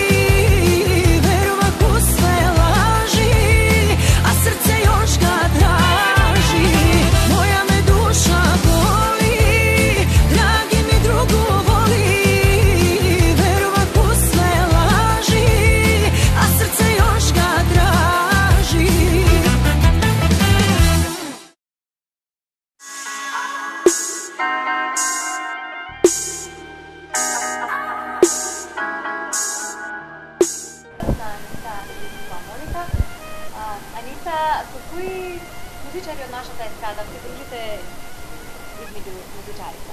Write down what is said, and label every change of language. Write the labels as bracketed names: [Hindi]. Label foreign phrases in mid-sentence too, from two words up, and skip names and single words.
[Serbian] verovat u sve laži, a srce još ga draži, moja me duša boli, dragi mi drugu voli, verovat u sve laži, a srce još ga draži. [Macedonian] Анита, со кои музичари од нашата естрада се дружите измеѓу музичарите?